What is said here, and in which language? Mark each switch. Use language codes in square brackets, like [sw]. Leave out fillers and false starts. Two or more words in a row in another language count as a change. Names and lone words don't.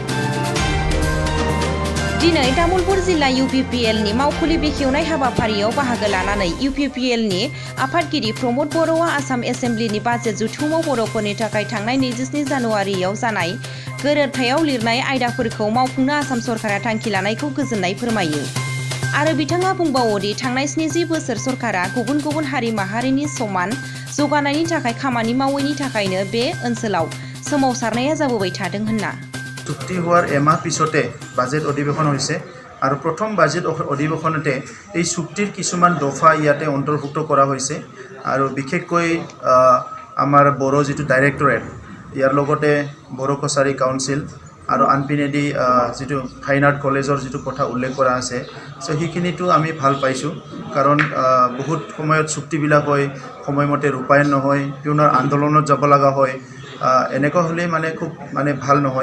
[brx] दिनै तामुलपुर जिल्ला UPPLनि मावखुलि बेखेवनाय हाबाफारियाव बाहागो लानानै UPPLनि आफादगिरि प्रमद बर'आ आसाम एसेम्बलिनि बाजेट जुथुमाव बर'फोरनि थाखाय थांनाय 27 जानुवारियाव जानाय गोरोबथायाव लिरनाय आयदाफोरखौ मावफुंनो आसाम सरकारा थांखि लानायखौ गोजोननाय फोरमायो। आरो बिथाङा बुंबावोदि थांनाय 70 बोसोर सरकारा गुबुन गुबुन हारि माहारिनि समान जौगानायनि थाखाय खामानि मावैनि थाखायनो बे ओनसोलाव सोमावसारनाया जाबोबाय थादों होनना। [as] চুক্তি হোৱাৰ এমাহ পিছতে বাজেট অধিৱেশন হৈছে আৰু প্ৰথম বাজেট অধিৱেশনতে এই চুক্তিৰ কিছুমান দফা ইয়াতে অন্তৰ্ভুক্ত কৰা হৈছে আৰু বিশেষকৈ আমাৰ বড়ো যিটো ডাইৰেক্টৰেট ইয়াৰ লগতে বড়ো কছাৰী কাউন্সিল আৰু আনপিনেদি যিটো [en] fine art [as] কলেজৰ যিটো কথা উল্লেখ কৰা আছে সো সেইখিনিতো আমি ভাল পাইছোঁ কাৰণ বহুত সময়ত চুক্তিবিলাক হয় সময়মতে ৰূপায়ণ নহয় পুনৰ আন্দোলনত যাব লগা হয় এনেকুৱা হ'লে মানে খুব মানে ভাল নহয়।